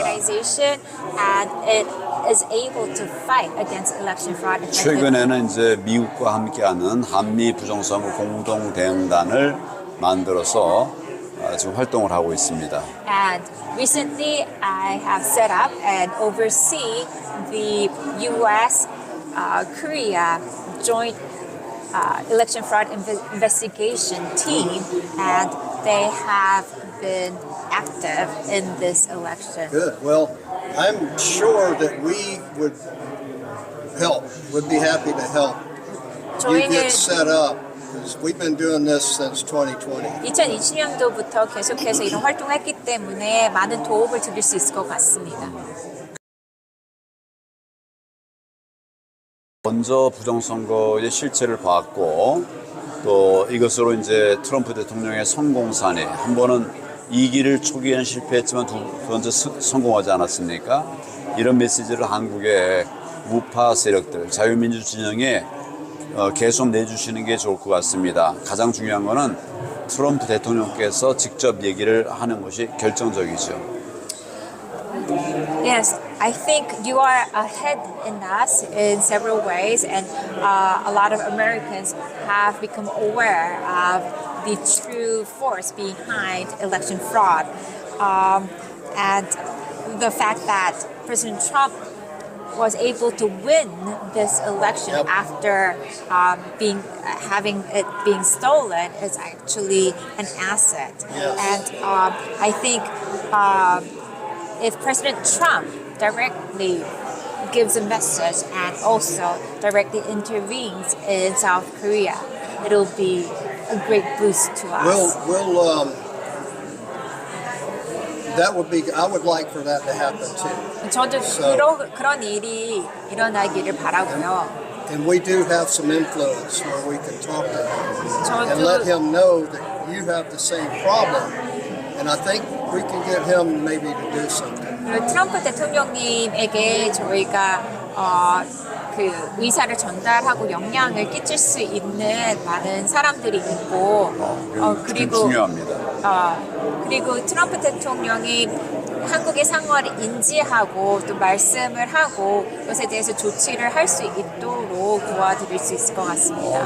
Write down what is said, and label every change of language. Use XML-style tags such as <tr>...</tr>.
<en>organization, and it is able to fight against election fraud effectively.</en> <ko>최근에는 이제 미국과 함께하는 한미 부정선거 공동 대응단을 만들어서 지금 활동을 하고 있습니다.</ko> <en>And recently, I have set up and oversee the U.S.-Korea joint election fraud investigation team, and they have been active in this election. Good. Well, I'm sure that we would be happy to help you</en> <ko>저희는</ko> <en>get set up because we've been doing this since 2020.</en> <ko>2020년도부터 계속해서 이런 활동했기 때문에 많은 도움을 드릴 수 있을 것 같습니다. 먼저 부정선거의 실체를 봤고 또 이것으로 이제 트럼프 대통령의 성공사례 한 번은 2기를 초기에는 실패했지만 두 번째 성공하지 않았습니까? 이런 메시지를 한국의 우파 세력들 자유민주 진영에 계속 내주시는 게 좋을 것 같습니다. 가장 중요한 거는 트럼프 대통령께서 직접 얘기를 하는 것이 결정적이죠.</ko> <en>Yes, I think you are ahead in us in several ways, and a lot of Americans have become aware of the true force behind election fraud, and the fact that President Trump was able to win this election after having it being stolen is actually an asset, and I think. If President Trump directly gives a message and also directly intervenes in South Korea, it'll be a great boost to us. That would be. I would like for that to happen too.</en> <ko>저도 그런 일이 일어나기를 바라고요.</ko> <en>And we do have some influence where we can talk to him and</en> <ko>저도</ko> <en>let him know that you have the same problem. And I think we can get him maybe to do something.</en> <ko>트럼프 대통령님에게 저희가 그 의사를 전달하고 영향을 끼칠 수 있는 많은 사람들이 있고 그리고 중요합니다. 그리고 트럼프 대통령이 한국의 상황을 인지하고 또 말씀을 하고 이것에 대해서 조치를 할 수 있도록 도와드릴 수 있을 것 같습니다.</ko>